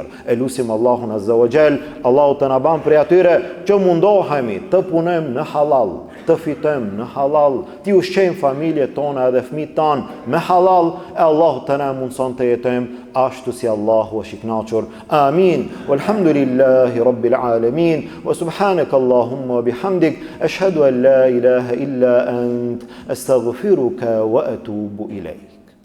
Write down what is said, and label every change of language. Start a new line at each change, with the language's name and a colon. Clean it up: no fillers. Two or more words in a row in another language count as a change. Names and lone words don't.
Albanian: E lutim Allahun
Arabic: عز وجل,
Albanian: Allahu të na bën prej atyre që mundohemi të punojmë në halal, të fitojmë në halal, të ushqejmë familjet tona edhe fëmijët tanë me halal, e Allahu të na mundson të jetojmë ashtu si Allahu është i kënaqur. Amin.
Arabic: والحمد لله رب العالمين. وسبحانك اللهم بحمدك، أشهد أن لا إله إلا أنت، أستغفرك وأتوب إليك.